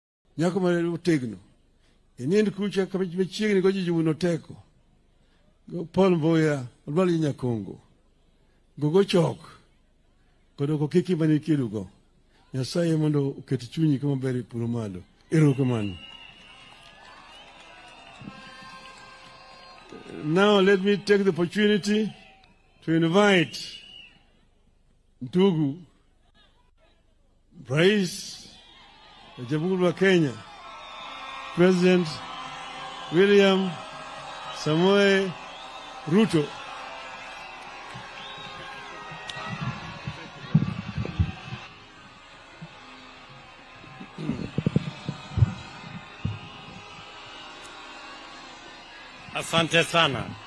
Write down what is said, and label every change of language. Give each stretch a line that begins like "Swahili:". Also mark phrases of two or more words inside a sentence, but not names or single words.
Luo (Kenya and Tanzania): Nyako ma tegno. Inind kucha kama chiegni go jijuno teko. Go Paul Mboya, Olwali Nyakongo. Go chok. Kodo kiki mani kilugo. Nyasaye mondo uketi chunyi kama beri purumalo. Erokamano.
English: Now let me take the opportunity to invite
Swahili: ndugu Rais wa Jamhuri ya Kenya,
English: President William Samoei Ruto.
Swahili: Asante sana.